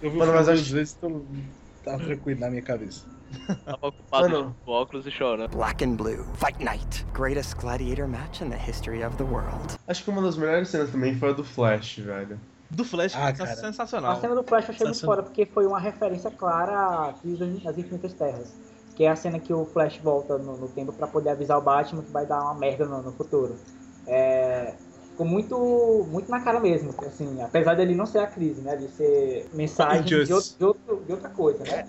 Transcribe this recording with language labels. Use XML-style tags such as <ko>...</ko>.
<pt>Eu vi o filme duas vezes, tô tranquilo na minha cabeça. Tava ocupado com o óculos e chorando.</pt> <en>Black and Blue, Fight Night. Greatest gladiator match in the history of the world.</en> <pt>Acho que uma das melhores cenas também foi a do Flash, velho. Do Flash, sensacional. A cena do Flash eu achei muito foda, porque foi uma referência clara às Infinitas Terras. Que é a cena que o Flash volta no tempo pra poder avisar o Batman que vai dar uma merda no futuro. É, ficou muito, muito na cara mesmo, assim, apesar dele não ser a crise, né? De ser mensagem de outra coisa, né?</pt>